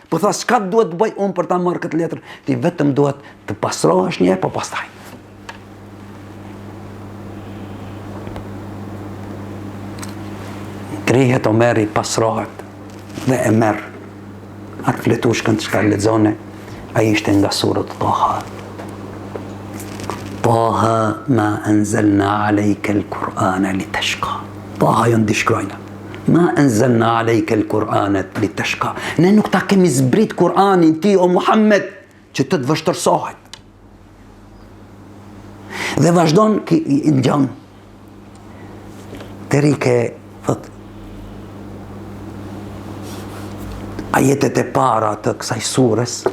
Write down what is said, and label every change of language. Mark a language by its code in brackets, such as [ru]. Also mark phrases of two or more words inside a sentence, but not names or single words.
[sq] Po tha, çka duhet të bëj unë për ta marrë këtë letër? Ti vetëm duhet të pastrohesh një, po pastaj. Krihet Omeri, pastrohet dhe e merr atë fletushkën që ka lexone. Ai ishte nga surët Taha. [ar] طه ما أنزلنا عليك القرآن لتشقى. [sq] Taha jo ndishkrojna. [ar] ما أنزلنا عليك القرآن لتشقى. [sq] Ne nuk ta kemi zbrit Kur'anin ti o Muhammed që të vështërsohet. Dhe vazhdon i ngjan. Deri ke thot ajetet e para të kësaj surës.